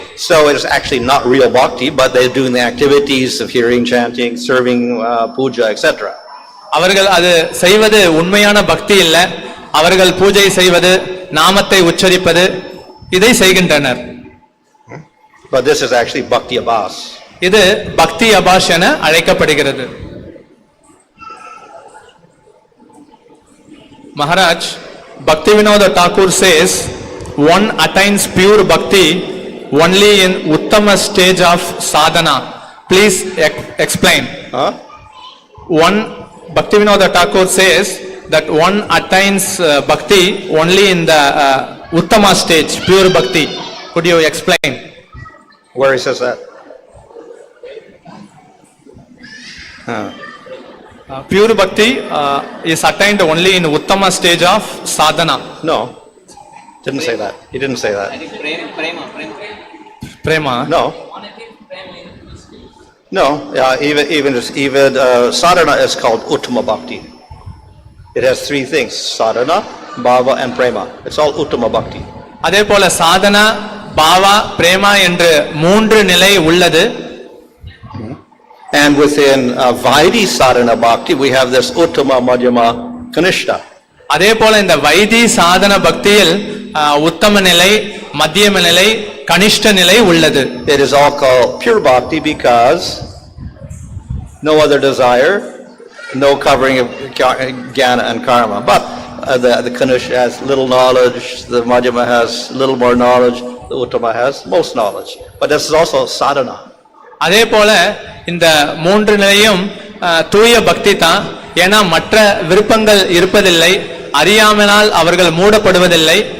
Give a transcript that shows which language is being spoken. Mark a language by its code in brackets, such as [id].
[en] So it is actually not real bhakti, but they're doing the activities of hearing, chanting, serving, puja, etc. [ta] அவர்கள் அது செய்வது உண்மையான பக்தி இல்ல, அவர்கள் பூஜை செய்வது, நாமத்தை உச்சரிப்பது, இதை செய்கின்றனர். [en] But this is actually bhakti abhas. [ta] இது பக்தி அபாஷ் என அழைக்கப்படுகிறது. [en] Maharaj, Bhaktivinoda Thakur says, one attains pure bhakti only in uttama stage of sadhana. Please explain. One, Bhaktivinoda Thakur says that one attains bhakti only in the uttama stage, pure bhakti. Could you explain? Where he says that? Pure bhakti is attained only in uttama stage of sadhana. No, didn't say that. He didn't say that. Prema. No. No, even sadhana is called uttama bhakti. It has three things: sadhana, bhava, and prema. It's all uttama bhakti. [ta] அதே போல சாதனா, பாவா, பிரேமா என்று 3 நிலை உள்ளது. [en] And within Vaidhi sadhana bhakti, we have this uttama, madhyama, kanishta. [ta] அதே போல இந்த why this சாதன பக்தியில் உத்தம நிலை, மத்தியம நிலை, கனிஷ்ட நிலை உள்ளது. [en] It is all called pure bhakti because no other desire, no covering of jnana and karma. But the kanishta has little knowledge, the madhyama has little more knowledge, the uttama has most knowledge. But this is also sadhana. [ta] அதே போல இந்த 3 நிலையும் தூய பக்தி தான். ஏன்னா மற்ற விருப்பங்கள் இருப்பதில்லை, அறியாமனால் அவர்கள் மூடப்படுவதில்லை.